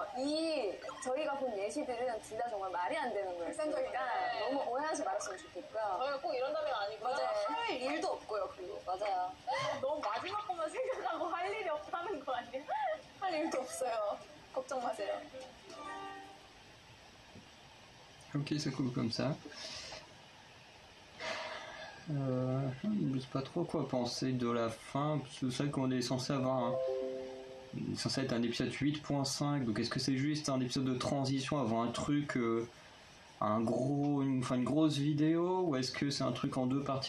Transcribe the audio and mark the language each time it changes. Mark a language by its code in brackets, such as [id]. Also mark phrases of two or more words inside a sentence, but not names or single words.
[ko] 저희가 본 예시들은 둘 다 정말 말이 안 되는 거예요. 그러니까 너무 오해하지 말았으면 좋겠고요. 저희가 꼭 이런다는 아니고요. 맞아요. 할 일도 없고요. 그리고 맞아요. 너무 마지막 것만 생각하고 할 일이 없다는 거 아니에요? 할 일도 없어요. 걱정 마세요. [fr] Ok, ça coule comme ça. Je ne sais pas trop quoi penser de la fin, parce que c'est vrai qu'on est censé avoir censé être un épisode 8.5, donc est-ce que c'est juste un épisode de transition avant un truc, une grosse vidéo, ou est-ce que c'est un truc en deux parties?